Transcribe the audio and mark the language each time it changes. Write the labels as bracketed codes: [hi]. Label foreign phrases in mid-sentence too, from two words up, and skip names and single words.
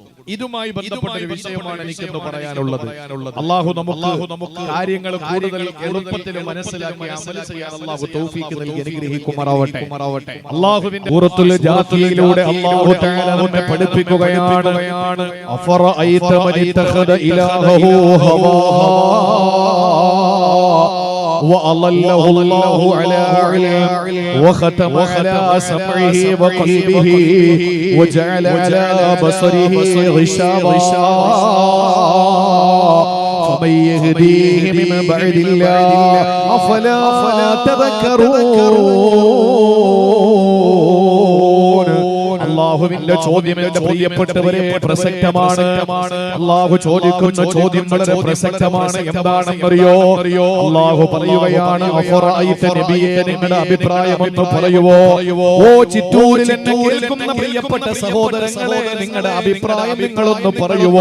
[ml] ഇതുമായി ബന്ധപ്പെട്ട ഒരു വിഷയമാണ് എനിക്കെന്ന് പറയാനുള്ളത്. അല്ലാഹു നമുക്ക് കാര്യങ്ങൾ കൂടുതൽ എളുപ്പത്തിൽ മനസ്സിലാക്കി അമൽ ചെയ്യാൻ അല്ലാഹു തൗഫീഖ് നൽകി അനുഗ്രഹിക്കുമാറാവട്ടെ. അല്ലാഹുവിന്റെ സൂറത്തുൽ ജാത്തിയയിലൂടെ അല്ലാഹു തആല നമ്മെ പഠിപ്പിക്കുകയാണ്, [ar] أفرأيت من اتخذ إلهه هواه وأضله الله على علم وختم على سمعه وقلبه وجعل على بصره غشاوة فمن يهديه من بعد الله أفلا تذكرون. [ml] അല്ലാഹുവിന്റെ ചോദ്യം എന്റെ പ്രിയപ്പെട്ടവരെ പ്രസക്തമാണ്. അല്ലാഹു ചോദിക്കുന്ന ചോദ്യം വളരെ പ്രസക്തമാണ്. എന്താണെന്നറിയോ? അല്ലാഹു പറയുകയാണ്, അഫറഅയ്ത നബിയേ, നിങ്ങളുടെ അഭിപ്രായം ഒന്ന് പറയുവോ? ഓ ചിറ്റൂരിൽ എന്നെ കേൾക്കുന്ന പ്രിയപ്പെട്ട സഹോദരങ്ങളെ, നിങ്ങളുടെ അഭിപ്രായം നിങ്ങളൊന്ന് പറയുവോ?